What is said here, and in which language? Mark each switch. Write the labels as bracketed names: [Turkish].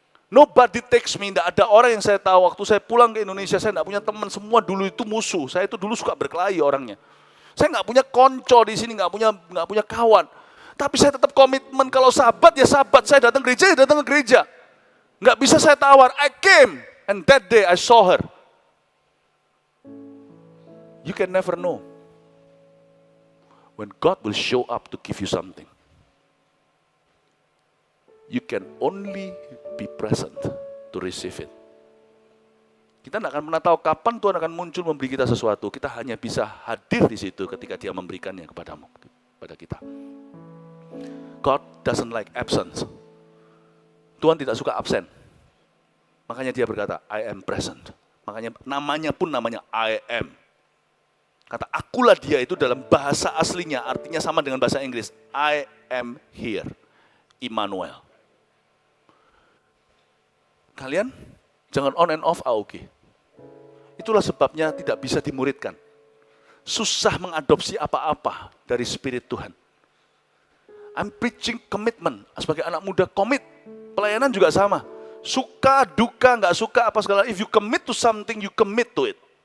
[English] Nobody takes me, [Indonesian] tidak ada orang yang saya tahu. Waktu saya pulang ke Indonesia, saya tidak punya teman, semua dulu itu musuh. Saya itu dulu suka berkelahi orangnya. Saya nggak punya konco di sini, nggak punya kawan. Tapi saya tetap komitmen, kalau sahabat ya sahabat. Saya datang gereja ya datang ke gereja. Nggak bisa saya tawar. [English] I came, and that day I saw her. You can never know when God will show up to give you something. You can only be present to receive it. [Indonesian] Kita tidak akan pernah tahu kapan Tuhan akan muncul memberi kita sesuatu. Kita hanya bisa hadir di situ ketika Dia memberikannya kepadamu, kepada kita. [English] God doesn't like absence. [Indonesian] Tuhan tidak suka absen. Makanya Dia berkata, [English] I am present. [Indonesian] Makanya namanya pun namanya I am. Kata akulah Dia itu dalam bahasa aslinya artinya sama dengan bahasa Inggris. [English] I am here. Immanuel. [Indonesian] Kalian jangan [English] on and off [Indonesian] AOG. Itulah sebabnya tidak bisa dimuridkan. Susah mengadopsi apa-apa dari Spirit Tuhan. [English] I'm preaching commitment. [Indonesian] Sebagai anak muda komit. Pelayanan juga sama. Suka, duka, nggak suka, apa segala. [English] If you commit to something, you commit to it.